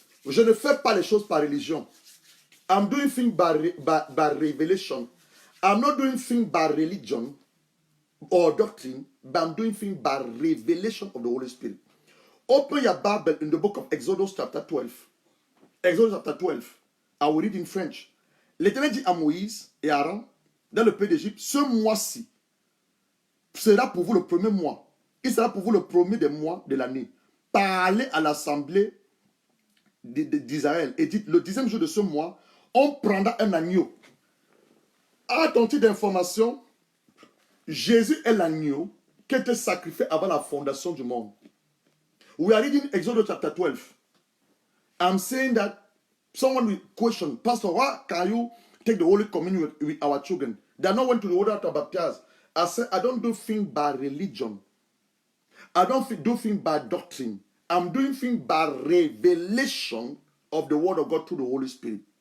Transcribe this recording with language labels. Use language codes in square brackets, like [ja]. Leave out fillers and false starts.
[fr] Je ne fais pas les choses par religion. [en] I'm doing things by revelation. I'm not doing things by religion or doctrine, but I'm doing things by revelation of the Holy Spirit. Open your Bible in the book of Exodus chapter 12. Exodus chapter 12. I will read in French. [fr] L'Éternel dit à Moïse et à Aaron, dans le pays d'Égypte, ce mois-ci sera pour vous le premier mois. Il sera pour vous le premier des mois de l'année. Parlez à l'assemblée d'Israël et dites, le 10e jour de ce mois, on prendra un agneau. À ton titre d'information, Jésus est l'agneau qui était sacrifié avant la fondation du monde. [en] We are reading Exodus chapter 12. I'm saying that someone will question, Pastor, why can you take the Holy Communion with our children? They are not went to the water to baptize. I said, I don't do things by religion. I don't do things by doctrine. I'm doing things by revelation of the word of God through the Holy Spirit.